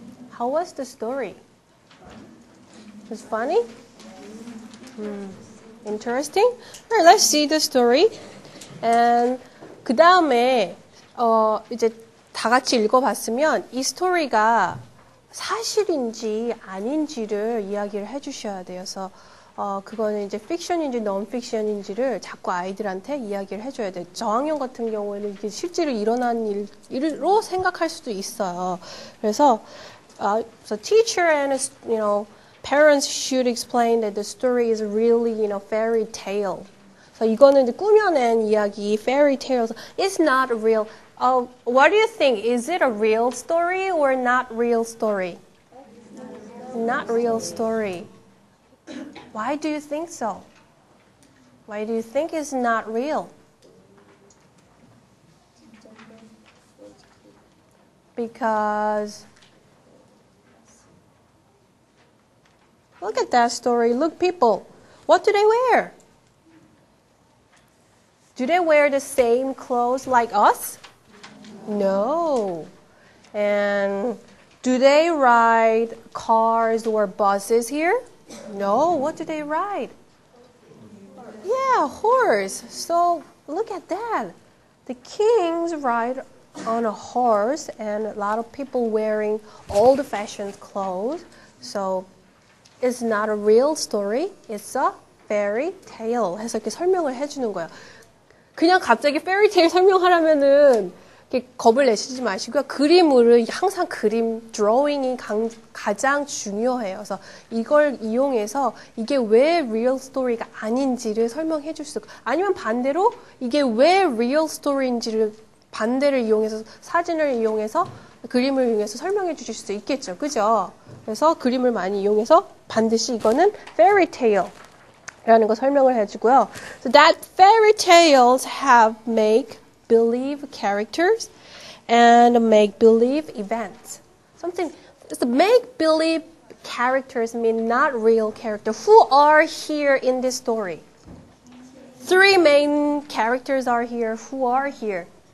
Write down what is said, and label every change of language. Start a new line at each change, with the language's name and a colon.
English: How was the story? It was funny? Interesting? Alright, let's see the story.
Korean: And 그 다음에 이제 다 같이 읽어봤으면 이 스토리가 사실인지 아닌지를 이야기를 해주셔야 돼요. 그래서 그거는 이제 픽션인지 non-fiction인지를 자꾸 아이들한테 이야기를 해줘야 돼요. 저학년 같은 경우에는 이게 실제로 일어난 일로 생각할 수도 있어요. 그래서
English: so teacher and parents should explain that the story is really fairy tale.
Korean: So 이거는 이제 꾸며낸 이야기, fairy tales.
English: It's not real. What do you think? Is it a real story or not real story? Not real story. Why do you think so? Why do you think it's not real? Because look at that story. Look, people. What do they wear? Do they wear the same clothes like us? No. And do they ride cars or buses here? No. What do they ride? Yeah, horse. So look at that. The kings ride on a horse and a lot of people wearing old-fashioned clothes. So it's not a real story. It's a fairy tale.
Korean: 해서 이렇게 설명을 해주는 거예요. 그냥 갑자기 fairy tale 설명하려면은 겁을 내시지 마시고요. 그림으로 항상 그림, drawing이 가장 중요해요. 그래서 이걸 이용해서 이게 왜 real story가 아닌지를 설명해 줄 수 있고, 아니면 반대로 이게 왜 real story인지를 반대를 이용해서 사진을 이용해서 그림을 이용해서 설명해 주실 수 있겠죠. 그죠? 그래서 그림을 많이 이용해서 반드시 이거는 fairy tale 라는 거 설명을 해주고요.
English: So that fairy tales have make-believe characters and make-believe events. Something, the make-believe characters mean not real characters. Who are here in this story? Three main characters are here. Who are here?